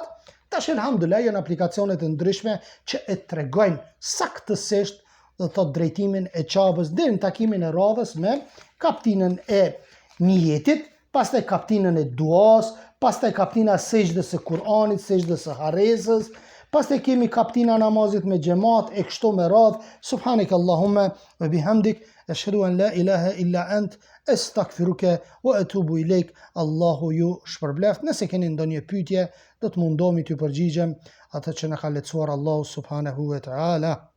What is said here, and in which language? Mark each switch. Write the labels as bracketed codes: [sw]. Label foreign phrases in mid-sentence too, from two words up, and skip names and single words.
[sq] Tash elhamdulillah janë aplikacione të ndryshme që e tregojnë saktësisht dhe thot drejtimin e qabës deri në takimin e radhës me kaptinën e niyetit, pastaj kaptinën e duas, pastaj kaptina e sejdës së Kur'anit, sejdës së harresës, pastaj kemi kaptina e namazit me xhamat e kështu me radhë. [ar] سبحانك اللهم وبحمدك أشهد أن لا إله إلا أنت أستغفرك وأتوب إليك. [sq] Allahu ju shpërbleft. Nëse keni ndonjë pyetje, do të mundohemi t'ju përgjigjem atë që na ka lehtësuar Allahu [ar] سبحانه وتعالى.